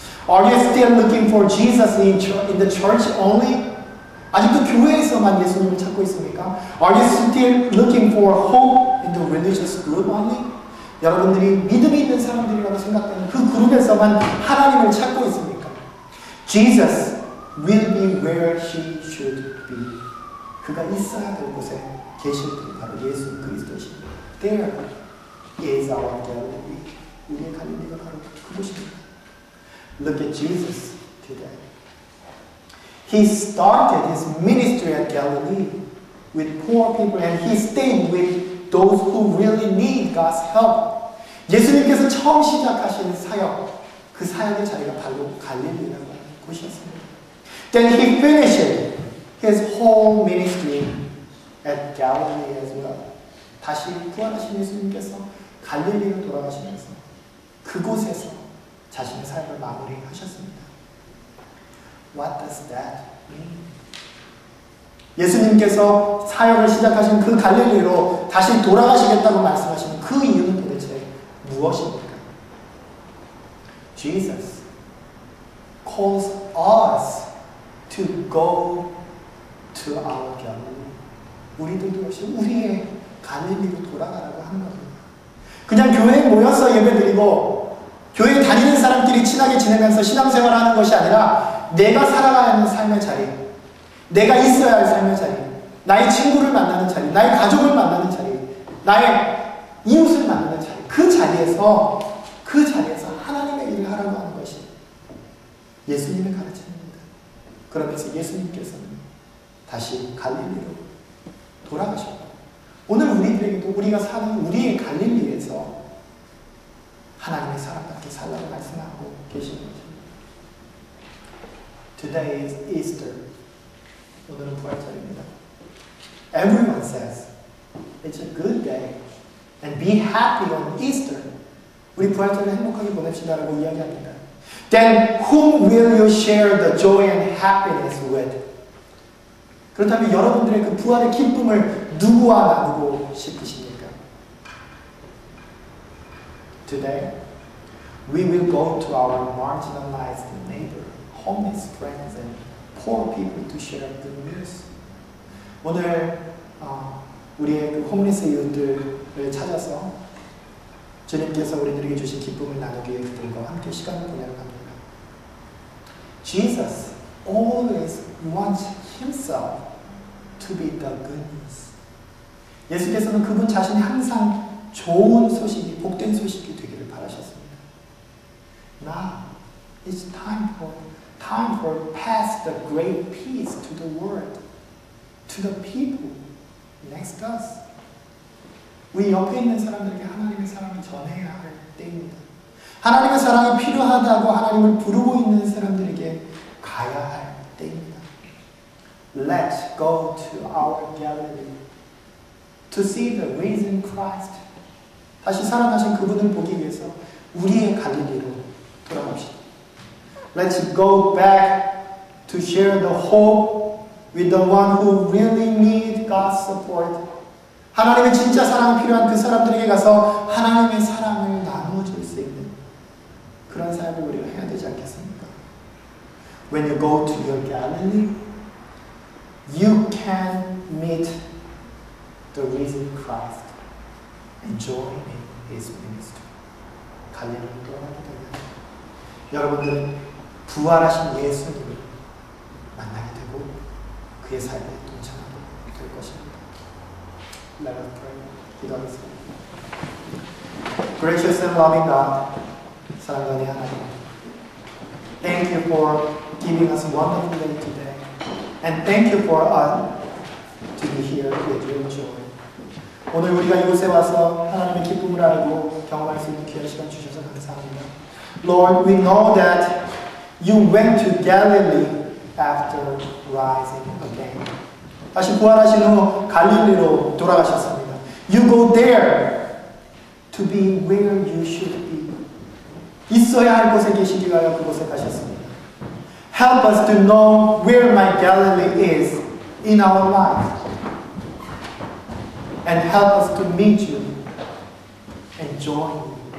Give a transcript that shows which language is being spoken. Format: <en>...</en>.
<en>Are you still looking for Jesus in the church only?</en> <ko>아직도 교회에서만 예수님을 찾고 있습니까?</ko> <en>Are you still looking for hope in the religious group only?</en> <ko>여러분들이 믿음이 있는 사람들이라고 생각되는 그 그룹에서만 하나님을 찾고 있습니까?</ko> <en>Jesus will be where He should be.</en> <ko>그가 있어야 될 곳에 계실 분이 바로 예수 그리스도십니다.</ko> <en>There is our Galilee.</en> <ko>우리의 갈릴리가 바로 그곳입니다.</ko> <en>Look at Jesus today. He started his ministry at Galilee with poor people and he stayed with those who really need God's help.</en> <ko>예수님께서 처음 시작하신 사역, 그 사역의 자리가 바로 갈릴리라고 하는 곳이었습니다.</ko> <en>Then he finished his whole ministry at Galilee as well.</en> <ko>다시 부활하신 예수님께서 갈릴리로 돌아가시면서 그곳에서 자신의 삶을 마무리하셨습니다.</ko> <en>What does that mean?</en> <ko>예수님께서 사역을 시작하신 그 갈릴리로 다시 돌아가시겠다고 말씀하시는 그 이유는 도대체 무엇입니까?</ko> <en>Jesus calls us to go to our Galilee.</en> <ko>우리들도 역시 우리의 갈릴리로 돌아가라고 하는 겁니다. 그냥 교회에 모여서 예배드리고 교회에 다니는 사람끼리 친하게 지내면서 신앙생활을 하는 것이 아니라 내가 살아가야 하는 삶의 자리, 내가 있어야 할 삶의 자리, 나의 친구를 만나는 자리, 나의 가족을 만나는 자리, 나의 이웃을 만나는 자리, 그 자리에서 하나님의 일을 하라고 하는 것이 예수님의 가르침입니다. 그러면서 예수님께서는 다시 갈릴리로 돌아가셨고 오늘 우리들에게도 우리가 사는 우리의 갈릴리에서 하나님의 사람답게 살라고 말씀하고 계시는 거죠.</ko> <en>Today is Easter.</en> <ko>오늘은 부활절입니다.</ko> <en>Everyone says it's a good day and be happy on Easter.</en> <ko>우리 부활절을 행복하게 보냅시다라고 이야기합니다.</ko> <en>Then whom will you share the joy and happiness with?</en> <ko>그렇다면 여러분들의 그 부활의 기쁨을 누구와 나누고 싶으십니까?</ko> <en>Today, we will go to our marginalized neighbor, homeless friends, and poor people to share good news.</en> <ko>오늘 우리의 그 홈리스 이웃들을 찾아서 주님께서 우리들에게 주신 기쁨을 나누기 위해 그들과 함께 시간을 보내려 합니다.</ko> <en>Jesus always wants himself to be the good news.</en> <ko>예수께서는 그분 자신이 항상 좋은 소식이, 복된 소식이 되기를 바라셨습니다.</ko> <en>Now it's time for pass the great peace to the world, to the people next to us.</en> <ko>우리 옆에 있는 사람들에게 하나님의 사랑을 전해야 할 때입니다. 하나님의 사랑이 필요하다고 하나님을 부르고 있는 사람들에게 가야 할 때입니다.</ko> <en>Let's go to our Galilee to see the risen Christ.</en> <ko>다시 살아나신 그분을 보기 위해서 우리의 갈릴리로 돌아갑시다.</ko> <en>Let's go back to share the hope with the one who really needs God's support.</en> <ko>하나님의 진짜 사랑이 필요한 그 사람들에게 가서 하나님의 사랑을 나누어줄 수 있는 그런 삶을 우리가 해야 되지 않겠습니까?</ko> <en>When you go to your Galilee, you can meet the risen Christ and join in His ministry.</en> <ko>갈릴리로 떠나게 되면 여러분들은 부활하신 예수님을 만나게 되고 그의 삶에 동참하게 될 것입니다.</ko> <en>Let us pray.</en> <ko>기도하겠습니다.</ko> <en>Gracious and loving God,</en> <ko>사랑하는 하나님,</ko> <en>thank you for giving us a wonderful day today, and thank you for us to be here with your joy.</en> <ko>오늘 우리가 이곳에 와서 하나님의 기쁨을 알고 경험할 수 있는 귀한 시간 주셔서 감사합니다.</ko> <en>Lord, we know that you went to Galilee after rising again.</en> <ko>다시 부활하신 후 갈릴리로 돌아가셨습니다.</ko> <en>You go there to be where you should be.</en> <ko>있어야 할 곳에 계시기 위하여 그곳에 가셨습니다.</ko> <en>Help us to know where my Galilee is in our life. And help us to meet you and join you.</en>